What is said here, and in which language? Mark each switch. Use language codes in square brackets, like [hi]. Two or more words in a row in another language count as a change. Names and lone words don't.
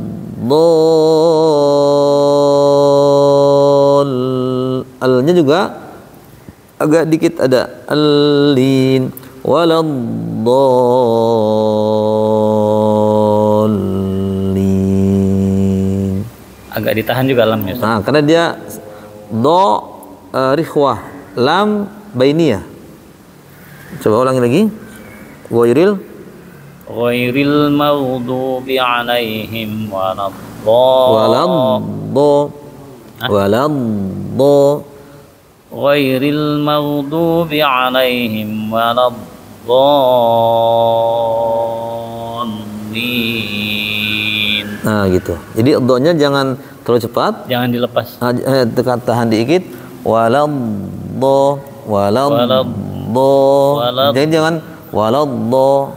[id] Al-nya juga agak dikit ada al-lin. [ar] ولا الضالين. [id] Agak ditahan juga lamnya. Nah, karena dia do rikhwah, [ar] لام بينية. [id] Coba ulangi lagi. [ar] غير المغضوب عليهم ولض. غير المغضوب عليهم ولا الضالين. [id] Nah gitu. Jadi do-nya jangan terlalu cepat. Jangan dilepas. Tahan dikit. Waladh. Jadi jangan waladh.